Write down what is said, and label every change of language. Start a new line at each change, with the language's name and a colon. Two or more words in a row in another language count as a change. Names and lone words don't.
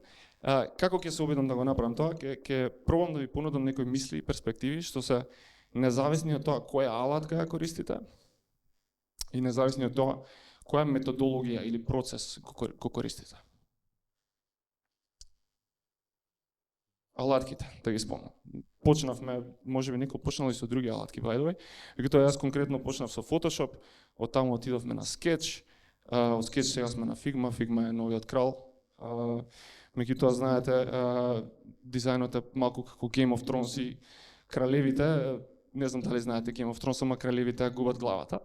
Macedonian: Како ќе се обидам да го направам тоа? Ќе пробам да ви понудам некои мисли и перспективи што се независни од тоа која алатка ја користите и независни од тоа која методологија или процес го користите. Алатките, да ги спомнам. Почнавме, можеби некој почнал и со други алатки,
English: by the way.
Macedonian: Меѓутоа јас конкретно почнав со Photoshop, од таму отидовме на Sketch, од Sketch сега сме на Figma, Figma е новиот крал. Меѓутоа знаете, дизајнот е малку како Game of Thrones и кралевите, не знам дали знаете Game of Thrones, ама кралевите губат главата.